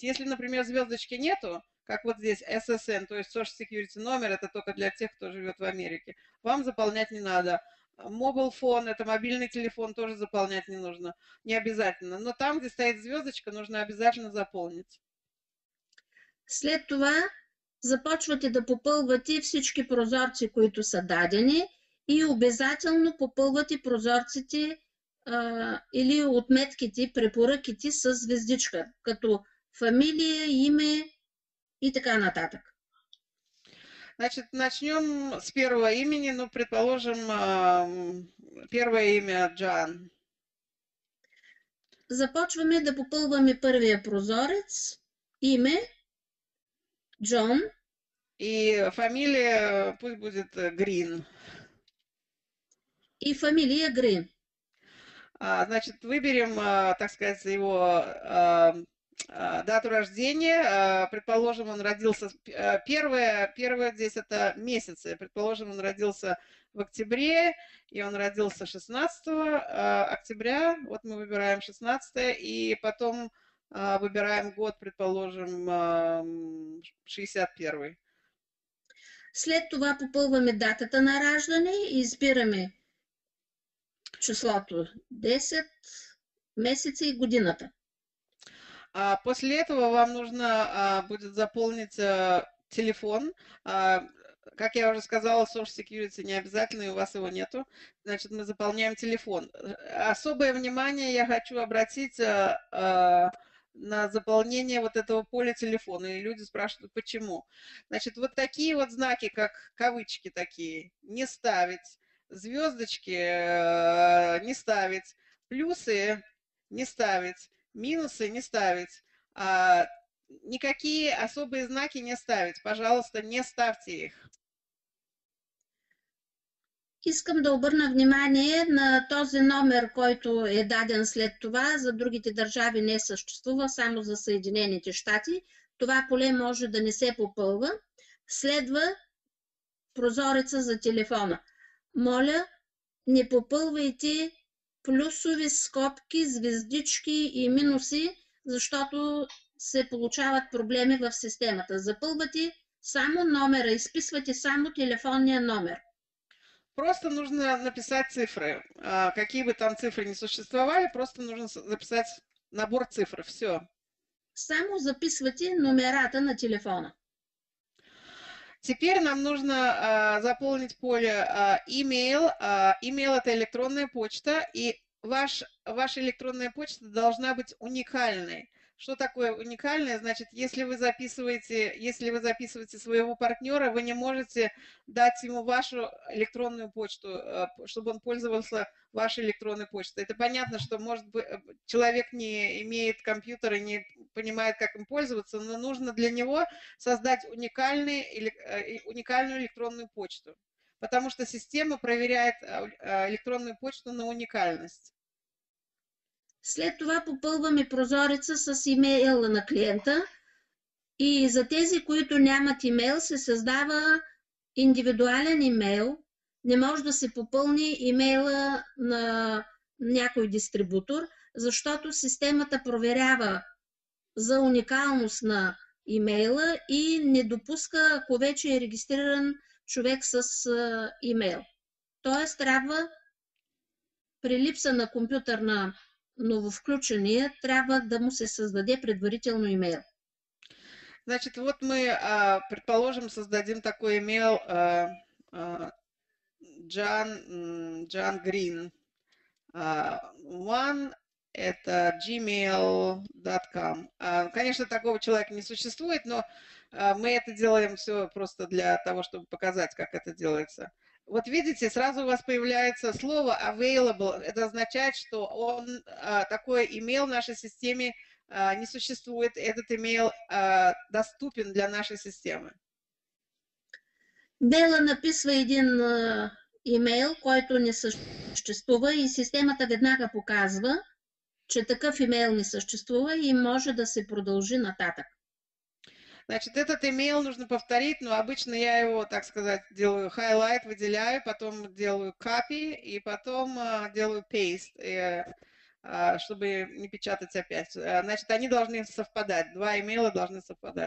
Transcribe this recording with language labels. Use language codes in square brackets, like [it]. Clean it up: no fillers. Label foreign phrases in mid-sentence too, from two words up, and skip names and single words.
[ru] Если, например, звездочки нету, как вот здесь SSN, то есть [en] Social Security [ru] номер, это только для тех, кто живет в Америке, вам заполнять не надо. [en] Mobile phone, [ru] это мобильный телефон, тоже заполнять не нужно, не обязательно. Но там, где стоит звездочка, нужно обязательно заполнить. [bg] След това започвате да попълвате всички прозорци, които са дадени и обязателно попълвате прозорците или отметките, препоръките с звездичка, като фамилия, име и така нататък. [ru] Значит, начнем с первого имени, ну, предположим, первое имя Джан. [bg] Започваме да попълваме първия прозорец, име Джон. [ru] И фамилия пусть будет Грин. [bg] И фамилия Грин. [ru] Значит, выберем, так сказать, его дату рождения. Предположим, он родился... Первое здесь это месяцы. Предположим, он родился в октябре, и он родился 16 октября. Вот мы выбираем 16, и потом выбираем год, предположим, 61. [bg] След това попълваме датата на раждане и избираме числото 10, месеца и годината. [ru] После этого вам нужно будет заполнить телефон. Как я уже сказала, [en] Social Security [ru] не обязательно, и у вас его нету. Значит, мы заполняем телефон. Особое внимание я хочу обратить на заполнение вот этого поля телефона. И люди спрашивают, почему. Значит, вот такие вот знаки, как кавычки такие, не ставить. Звездочки не ставить. Плюсы не ставить. Минусы не ставить. Никакие особые знаки не ставить. Пожалуйста, не ставьте их. [bg] Искам да обърна внимание на този номер, който е даден след това. За другите държави не съществува, само за Съединените щати. Това поле може да не се попълва. Следва прозореца за телефона. Моля, не попълвайте плюсови скобки, звездички и минуси, защото се получават проблеми в системата. Запълвате само номера, изписвате само телефонния номер. [ru] Просто нужно написать цифры. Какие бы там цифры ни существовали, просто нужно записать набор цифр. Все. [bg] Само записвате номерата на телефона. [ru] Теперь нам нужно заполнить поле email. Email – это электронная почта, и ваша электронная почта должна быть уникальной. Что такое уникальное? Значит, если вы записываете своего партнера, вы не можете дать ему вашу электронную почту, чтобы он пользовался вашей электронной почтой. Это понятно, что, может быть, человек не имеет компьютера и не понимает, как им пользоваться, но нужно для него создать уникальную электронную почту, потому что система проверяет электронную почту на уникальность. [bg] След това попълваме прозореца с имейла на клиента и за тези, които нямат имейл, се създава индивидуален имейл. Не може да се попълни имейла на някой дистрибутор, защото системата проверява за уникалност на имейла и не допуска, ако вече е регистриран човек с имейл. Тоест трябва при липса на компютърна нововключения, трябва да му се създаде предварително имейл. [ru] Значит, вот мы, предположим, создадим такой имейл John Green. One – это gmail.com. Конечно, такого человека не существует, но мы это делаем все просто для того, чтобы показать, как это делается. Вот видите, сразу у вас появляется слово available. Это означает, что такой имейл в нашей системе не существует. Этот имейл доступен для нашей системы. [bg] Бела написва един имейл, който не съществува и системата веднага показва, че такъв имейл не съществува и може да се продължи нататък. [ru] Значит, этот имейл нужно повторить, но обычно я его, так сказать, делаю highlight, выделяю, потом делаю copy и потом делаю paste, чтобы не печатать опять. Значит, они должны совпадать, два имейла должны совпадать.